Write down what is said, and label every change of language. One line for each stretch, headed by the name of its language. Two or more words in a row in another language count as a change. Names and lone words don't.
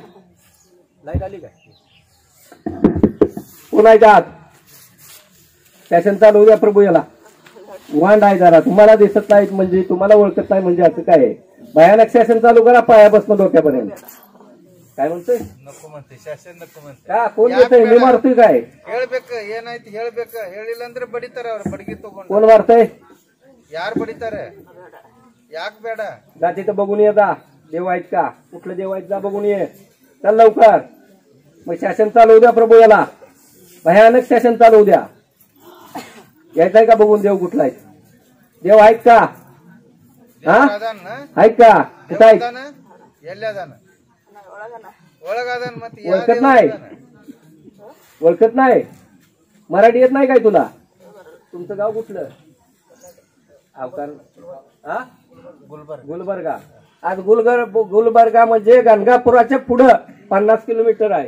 Marathi: लाईट आली काय? कोण आहेत आत? फॅशन चालू द्या प्रभू. याला वांड आहे जरा. तुम्हाला दिसत नाहीत म्हणजे, तुम्हाला ओळखत नाही म्हणजे असं काय आहे? भयानक शासन चालू करा पायापासून डोक्यापर्यंत. काय म्हणतोय? नको म्हणते शासन. नको म्हणते. का कोण देतंय? मी मारतोय काय?
Kannada: ಹೇಳ್ಬೇಕ. ಏನಾಯ್ತು ಹೇಳ್ಬೇಕ. ಹೇಳಿಲ್ಲ ಅಂದ್ರೆ ಬಡಿತಾರ. ಅವ್ರು ಬಡಗಿ ತಗೊಂಡು.
Marathi: कोण मारतय?
Kannada: ಯಾರು ಬಡಿತಾರೆ? ಯಾಕೆ ಬೇಡ?
Marathi: जा तिथं बघून ये. जा. देव आहेत का? कुठलं देव आहेत? जा बघून ये. चल लवकर. मग शासन चालवू द्या प्रभू. याला भयानक शासन चालवू द्या. यायचंय का बघून देव कुठला आहे? देव आहेत का? हा, आहेत का? कुठं आहेत?
Kannada: ಎಲ್ಲದಾನ? ಒಳಗದಾನ. ಮತ್ತೆ
Marathi: ओळखत नाही? ओळखत नाही? मराठी येत नाही काय तुला? तुमचं गाव कुठलं? अवकार हा गुलबर्गा. आज गुलबर्गा म्हणजे गणगापुराच्या पुढं 50 किलोमीटर आहे.